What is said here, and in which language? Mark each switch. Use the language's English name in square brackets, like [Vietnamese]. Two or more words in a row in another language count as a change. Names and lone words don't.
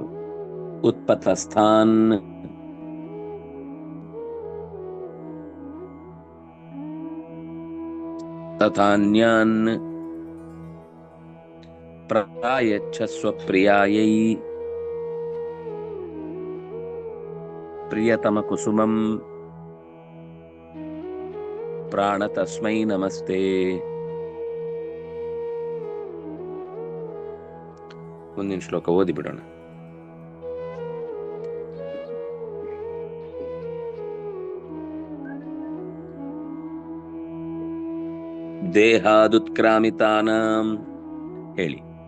[Sanskrit] ಉತ್ಪತಸ್ಥಾನ್ ತಥಾನ್ಯಾನ್ ಪ್ರಾಯಚ್ಛಸ್ವ ಪ್ರಿಯಾಯೈ ಪ್ರಿಯತಮ ಕುಸುಮಂ ಪ್ರಾಣ ತಸ್ಮೈ ನಮಸ್ತೆ. [Kannada] ಮುಂದಿನ ಶ್ಲೋಕ ಓದಿ ಬಿಡೋಣ. ದೇಹಾದುತ್ಕ್ರಾಮಿತಾನಾಂ, ಹೇಳಿ.